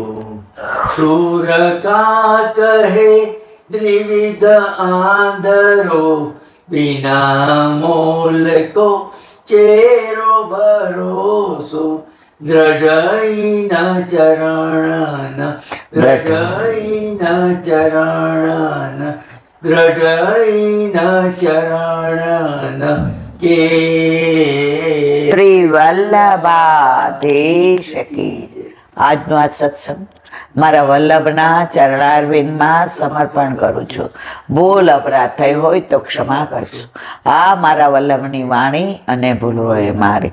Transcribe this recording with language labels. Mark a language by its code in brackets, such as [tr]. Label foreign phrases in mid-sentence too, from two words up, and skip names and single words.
[bra] सूर का कहे त्रिविध आंधरो, बिना मोल को चेरो भरोसो, दृढ़ चरण दृढ़ चरण दृढ़ चरण કે [hi] श्री वल्लभाधीश की. [gu] આજનો આ સત્સંગ મારા વલ્લભના ચરણારવિંદમાં સમર્પણ કરું છું. ભૂલ અપરાધ થઈ હોય તો ક્ષમા કરજો. આ મારા વલ્લભની વાણી અને ભૂલ હોય મારી.